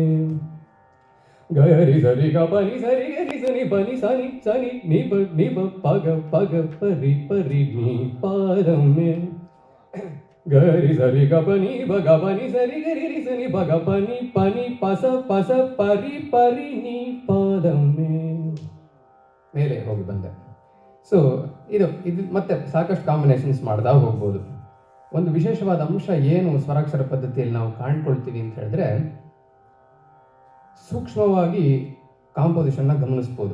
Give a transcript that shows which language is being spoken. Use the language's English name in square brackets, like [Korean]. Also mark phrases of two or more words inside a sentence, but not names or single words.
[Kannada] ಗರಿ ಸರಿ ಗ ಪ ನಿ ಸರಿ ಗ ರಿ ಸನಿ ಪ ನಿ ಸನಿ ಸನಿ ನಿ ಪ ಪ ಗ [Telugu] పరి పరి ని పారమే [Kannada] ಗರಿ ಸರಿ ಗ ಪ ನಿ ಬ ಗ ಪ ನಿ ಸರಿ ಗ ರಿ ಸನಿ ಬ ಗ ಪ ನಿ ಪಸ [Telugu] పరి పరి ని పారమే [Kannada] ಮೇಲೆ ಹೋಗಿ ಬಂದೆ. ಸೊ ಇದು ಮತ್ತೆ ಸಾಕಷ್ಟು ಕಾಂಬಿನೇಷನ್ಸ್ ಮಾಡ್ದಾ ಹೋಗ್ಬೋದು. ಒಂದು ವಿಶೇಷವಾದ ಅಂಶ ಏನು ಸ್ವರಾಕ್ಷರ ಪದ್ಧತಿಯಲ್ಲಿ ನಾವು ಕಾಣ್ಕೊಳ್ತೀವಿ ಅಂತ ಹೇಳಿದ್ರೆ, ಸೂಕ್ಷ್ಮವಾಗಿ ಕಾಂಪೋಸಿಷನ್ನ ಗಮನಿಸ್ಬೋದು.